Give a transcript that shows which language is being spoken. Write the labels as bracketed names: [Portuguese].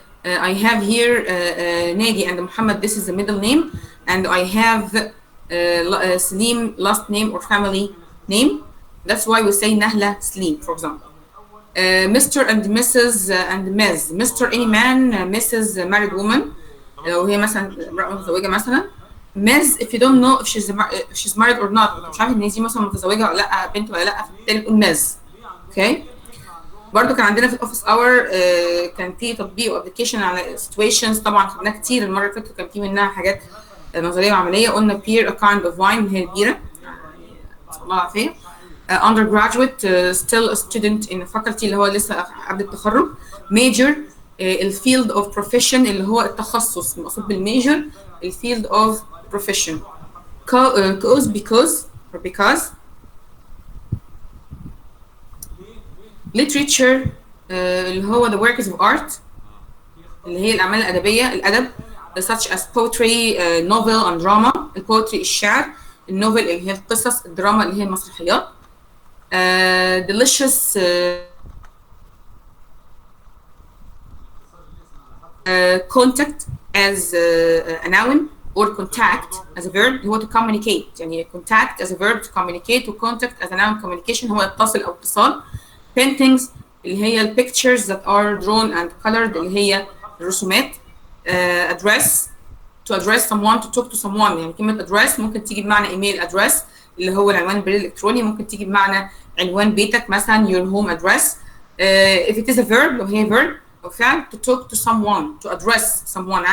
[English] I have here ناجي and Muhammad, this is the middle name, and I have Slim last name or family name. That's why we say نهلة سليم for example. Mr. and Mrs. and Ms. Mr. any man, Mrs. married woman [Arabic] لو هي مثلا امرأة متزوجة مثلا. [English] Ms. if you don't know if she's married or not، [Arabic] مش عارف ان دي مثلا متزوجة ولا لا، بنت ولا لا، فبالتالي نقول Ms. اوكي. برضو كان عندنا في الاوفيس اور كان في تطبيق وابلكيشن على situations طبعا خدناه كتير المرة اللي فاتت، وكان في منها حاجات نظرية وعملية. قلنا beer [English] a kind of wine [Arabic] اللي هي البيرة، نسأل الله العافية. [English] undergraduate still a student in faculty [Arabic] اللي هو لسه قبل التخرج. major الفيلد of profession اللي هو التخصص، المقصود بالميجر الفيلد of profession. [English] cause because or because. literature اللي هو the works of art [Arabic] اللي هي الأعمال الأدبية، الأدب [English] such as poetry, novel and drama. [Arabic] البوتري الشعر، النوفل اللي هي القصص، الدراما اللي هي المسرحيات. [English] delicious contact as a noun or contact as a verb هو to communicate. يعني contact as a verb to communicate، و contact as a noun communication [Arabic] هو اتصل أو اتصال. [English] paintings اللي هي ال pictures that are drawn and colored [Arabic] اللي هي الرسومات. [English] address to address someone, to talk to someone. [Arabic] يعني كلمة address ممكن تيجي بمعنى ايميل address اللي هو العنوان البريد الإلكتروني، ممكن تيجي بمعنى عنوان بيتك مثلا [English] your home address. if it is a verb لو هي verb [Arabic] أو فعل [English] to talk to someone, to address someone.